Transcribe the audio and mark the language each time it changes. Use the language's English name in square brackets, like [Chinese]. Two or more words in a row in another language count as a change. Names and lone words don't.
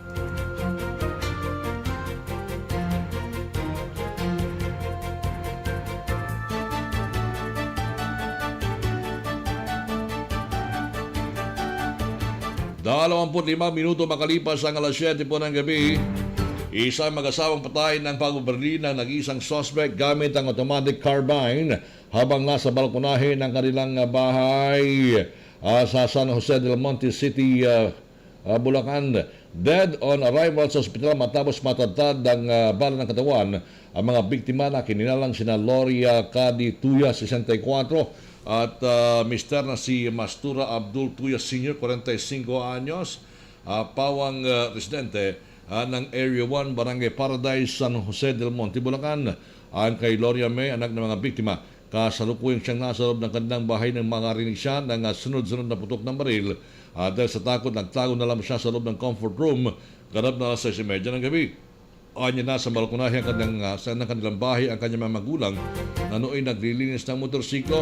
[Filipino] limang minuto makalipas ang alas 7 po ng gabi, isang mag-asawang patay ng pagbubaril ng nag-iisang suspect gamit ang [English] automatic carbine [Filipino] habang nasa balkonahe ng kanilang bahay sa San Jose del Monte City, Bulacan. [English] Dead on arrival [Filipino] sa ospital matapos matagtad ng bala ng katawan ang mga biktima na kininalang sina Loria Cadi Tuya, 64, at Mr. na si Mastura Abdul Tuya Sr., 45 anyos, pawang residente ng Area 1, Barangay Paradise, San Jose del Monte, Bulacan. Ang kay Loria May, anak ng mga biktima, kasalukuyang siyang nasa loob ng kanilang bahay ng mga rinig siya ng sunod-sunod na putok ng baril. Dahil sa takot, nagtago na lang siya sa loob ng [English] comfort room [Filipino] ganap na alas 6:30 ng gabi. Anya na sa balkonahe ng kanilang bahay ang kanyang mga magulang na nooy naglilinis ng motorsiklo.